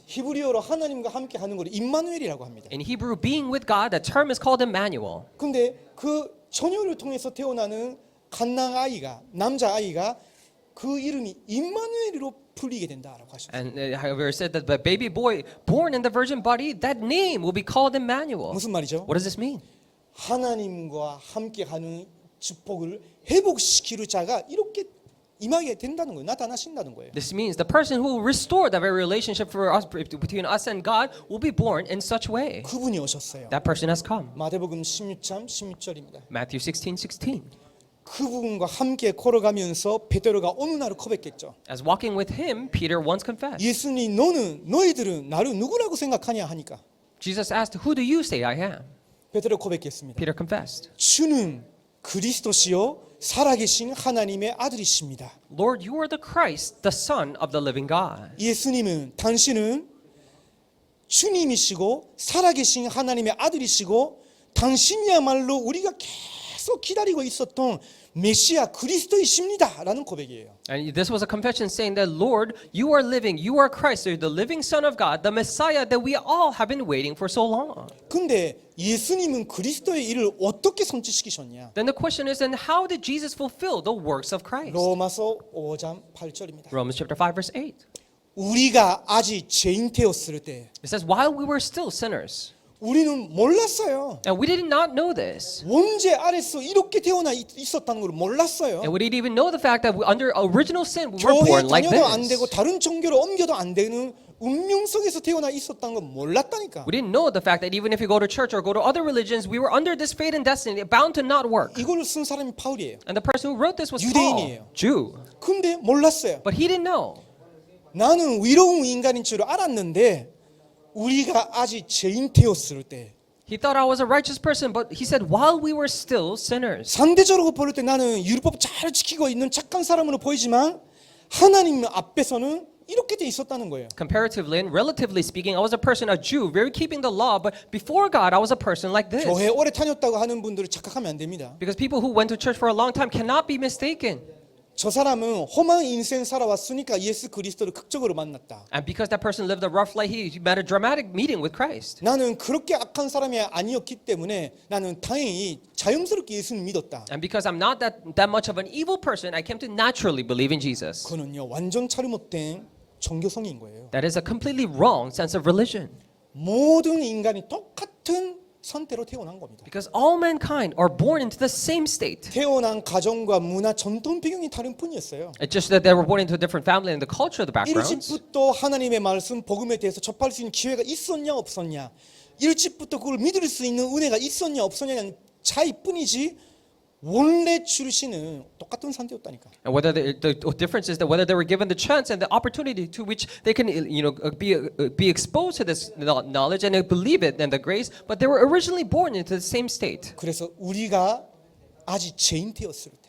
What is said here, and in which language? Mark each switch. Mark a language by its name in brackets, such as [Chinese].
[Korean] 히브리어로 하나님과 함께 하는 걸 임마누엘이라고 합니다. [English] In Hebrew, being with God, that term is called Emmanuel. [Korean] 근데 그 처녀를 통해서 태어나는 갓난 아이가 남자 아이가 그 이름이 임마누엘로 불리게 된다라고 하셨어요. [English] And however, it said that the baby boy born in the virgin body, that name will be called Emmanuel. [Korean] 무슨 말이죠? [English] What does this mean? [Korean] 하나님과 함께 하는 축복을 회복시키는 자가 이렇게 임하게 된다는 거예요. 나타나신다는 거예요. [English] This means the person who will restore the very relationship for us between us and God will be born in such way. [Korean] 그분이 오셨어요. [English] That person has come. [Korean] 마태복음 16장 16절입니다. [English] Matthew 16:16. [Korean] 그분과 함께 걸어가면서 베드로가 어느 날 고백했죠. [English] As walking with him, Peter once confessed. [Korean] 예수님 너희들은 나를 누구라고 생각하냐 하니까 [English] Jesus asked, "Who do you say I am?" [Korean] 베드로 고백했습니다. [English] Peter confessed, [Korean] 주는 그리스도시요 살아계신 하나님의 아들이십니다. [English] "Lord, you are the Christ, the Son of the living God." [Korean] 예수님은 당신은 주님이시고 살아계신 하나님의 아들이시고 당신이야말로 우리가 계속 기다리고 있었던 메시아 그리스도이십니다라는 고백이에요. [English] And this was a confession saying that, Lord, you are living, you are Christ, you're the living Son of God, the Messiah that we all have been waiting for so long. [Korean] 근데 예수님은 그리스도의 일을 어떻게 성취시키셨냐? [English] Then the question is, then how did Jesus fulfill the works of Christ? [Korean] 로마서 5장 8절입니다. [English] Romans chapter 5 verse 8. [Korean] 우리가 아직 죄인 되었을 때 [English] It says, while we were still sinners, [Korean] 우리는 몰랐어요. [English] and we did not know this, [Korean] 원죄 아래서 이렇게 태어나 있었다는 걸 몰랐어요. [English] and we didn't even know the fact that under original sin we were [Korean] 교회 [English] born like [Korean] 다녀도 안 되고 [English] this. [Korean] 다른 종교로 옮겨도 안 되는 운명 속에서 태어나 있었다는 걸 몰랐다니까. [English] We didn't know the fact that even if you go to church or go to other religions, we were under this fate and destiny, bound to not work. [Korean] 이걸 쓴 사람이 파울이에요. [English] And the person who wrote this was [Korean] 유대인이에요. [English] Paul, Jew. [Korean] 근데 몰랐어요. [English] But he didn't know. [Korean] 나는 위로운 인간인 줄 알았는데 우리가 아직 죄인 되었을 때 [English] He thought I was a righteous person, but he said, while we were still sinners. [Korean] 상대적으로 볼 때 나는 율법 잘 지키고 있는 착한 사람으로 보이지만 하나님 앞에서는 이렇게 돼 있었다는 거예요. [English] Comparatively and relatively speaking, I was a person, a Jew, very keeping the law, but before God, I was a person like this. [Korean] 교회 오래 다녔다고 하는 분들을 착각하면 안 됩니다. [English] Because people who went to church for a long time cannot be mistaken. [Korean] 저 사람은 험한 인생 살아왔으니까 예수 그리스도를 극적으로 만났다. [English] And because that person lived a rough life, he met a dramatic meeting with Christ. [Korean] 나는 그렇게 악한 사람이 아니었기 때문에 나는 다행히 자연스럽게 예수를 믿었다. [English] And because I'm not that much of an evil person, I came to naturally believe in Jesus. [Korean] 그는요 완전 잘못된 종교성인 거예요. [English] That is a completely wrong sense of religion. [Korean] 모든 인간이 똑같은 상태로 태어난 겁니다. [English] Because all mankind are born into the same state. [Korean] 태어난 가정과 문화 전통 배경이 다른 뿐이었어요. [English] It's just that they were born into a different family and the culture of the backgrounds. [Korean] 일찍부터 하나님의 말씀 복음에 대해서 접할 수 있는 기회가 있었냐 없었냐, 일찍부터 그걸 믿을 수 있는 은혜가 있었냐 없었냐는 차이뿐이지 원래 출신은 똑같은 상태였다니까. [English] And whether the difference is that whether they were given the chance and the opportunity to which they can, be exposed to this knowledge and believe it and the grace, but they were originally born into the same state. [Korean] 그래서 우리가 아직 죄인 되었을 때